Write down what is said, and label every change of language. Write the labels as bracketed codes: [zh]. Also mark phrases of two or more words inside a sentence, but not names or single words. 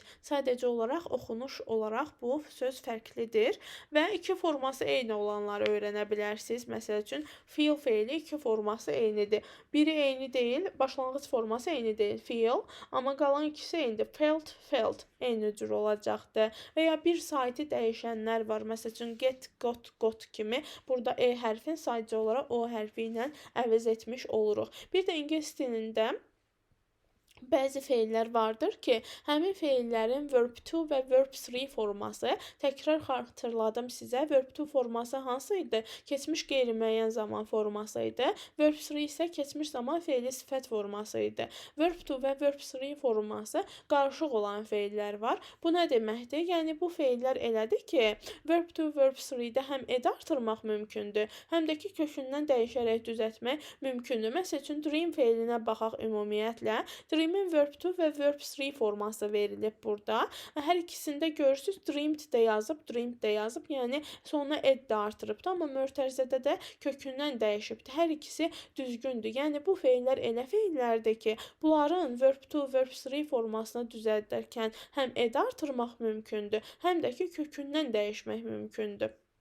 [az] Sadəcə olaraq oxunuş olaraq bu söz fərqlidir və 2 forması eyni olanları öyrənə bilərsiniz. Məsəl üçün, feel feili 2 forması eynidir. Biri eyni deyil, başlanğıc forması eyni deyil, feel, amma qalan ikisi eynidir. Felt eyni cür olacaqdır. Və ya bir saiti dəyişənlər var. Məsəl üçün, get, got kimi. Burada e hərfin sadəcə olaraq o hərfi ilə əvəz etmiş oluruq. Bir də ingilis dilində bəzi feillər vardır ki, həmin feillərin verb 2 və verb 3 forması, təkrar xatırladım sizə, verb 2 forması hansı idi? Keçmiş qeyri-müəyyən zaman forması idi. Verb 3 isə keçmiş zaman feili sifət forması idi. Verb 2 və verb 3 forması qarışıq olan feillər var. Bu nə deməkdir? Yəni, bu feillər elədir ki, verb 2, verb 3-də həm ed artırmaq mümkündür, həm də ki, kökündən dəyişərək düzəltmək mümkündür. Məsəl üçün, dream feilinə baxaq ümumiyyətlə. Dream-in verb 2 və verb 3 forması verilib burada. Hər ikisində görürsünüz, dreamed də yazıb, yəni sonuna ed də artırıbdır, amma mötərizədə də kökündən dəyişibdir. Hər ikisi düzgündür. Yəni, bu feillər elə feillərdir ki, bunların verb 2, verb 3 formasını düzəldərkən həm ed artırmaq mümkündür, həm də ki, kökündən dəyişmək mümkündür.